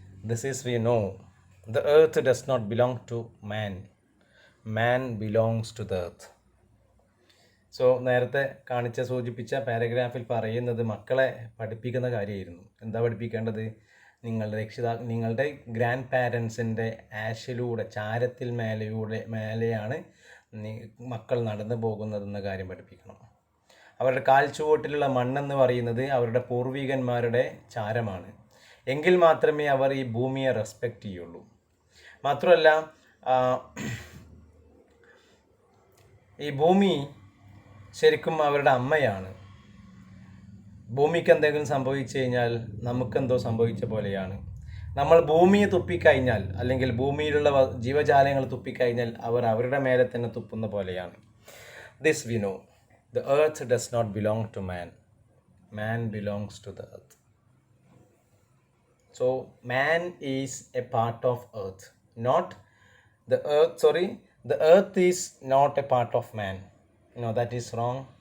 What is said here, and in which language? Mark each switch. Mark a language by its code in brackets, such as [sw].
[en] This is, we know, the earth does not belong to man. Man belongs to the earth. [ml] So നേരത്തെ സൂചിപ്പിച്ച പാരഗ്രാഫിൽ പറയുന്നത് മക്കളെ പഠിപ്പിക്കുന്ന കാര്യമായിരുന്നു. എന്താ പഠിപ്പിക്കേണ്ടത്? നിങ്ങളുടെ ഗ്രാൻഡ് പാരൻസിൻ്റെ ആഷിലൂടെ, ചാരത്തിൽ മേലെയാണ് മക്കൾ നടന്നു പോകുന്നതെന്ന കാര്യം പഠിപ്പിക്കണം. അവരുടെ കാൽച്ചുവട്ടിലുള്ള മണ്ണെന്ന് പറയുന്നത് അവരുടെ പൂർവികന്മാരുടെ ചാരമാണ്. എങ്കിൽ മാത്രമേ അവർ ഈ ഭൂമിയെ റെസ്പെക്റ്റ് ചെയ്യുള്ളൂ. മാത്രമല്ല, ഈ ഭൂമി ശരിക്കും അവരുടെ അമ്മയാണ്. ഭൂമിക്ക് എന്തെങ്കിലും സംഭവിച്ചു കഴിഞ്ഞാൽ നമുക്കെന്തോ സംഭവിച്ച പോലെയാണ്. നമ്മൾ ഭൂമിയെ തുപ്പിക്കഴിഞ്ഞാൽ, അല്ലെങ്കിൽ ഭൂമിയിലുള്ള ജീവജാലങ്ങൾ തുപ്പിക്കഴിഞ്ഞാൽ അവർ അവരുടെ മേലെ തന്നെ തുപ്പുന്ന പോലെയാണ്. [en] This we know. The earth does not belong to man. Man belongs to the earth. So man is a part of earth. The earth is not a part of man. No, that is wrong.